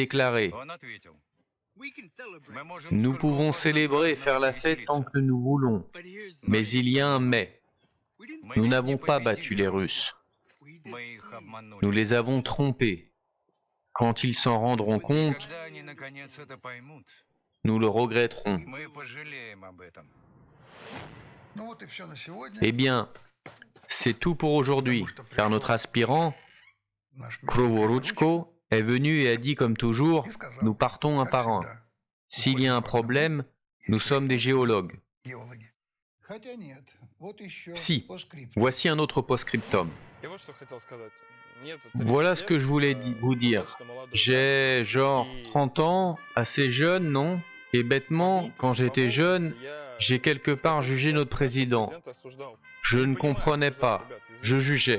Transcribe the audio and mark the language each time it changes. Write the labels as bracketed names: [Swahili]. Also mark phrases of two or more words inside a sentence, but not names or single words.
[French] Il a déclaré, Nous pouvons célébrer et faire la fête tant que nous voulons, mais il y a un mais. Nous n'avons pas battu les Russes. Nous les avons trompés. Quand ils s'en rendront compte, nous le regretterons. [Russian] Ну вот и все на сегодня. [French] Eh bien, c'est tout pour aujourd'hui, car notre aspirant, [Russian] Наш [French] Krovoruchko, est venu et a dit comme toujours, nous partons un par un. S'il y a un problème, nous sommes des géologues. [Russian] геологи. Хотя нет, вот еще [French] Si, [Russian] по скрипту. [French] voici un autre post-scriptum. Voilà ce que je voulais vous dire. J'ai genre 30 ans, assez jeune, non? Et bêtement, quand j'étais jeune, j'ai quelque part jugé notre président. Je ne comprenais pas, je jugeais.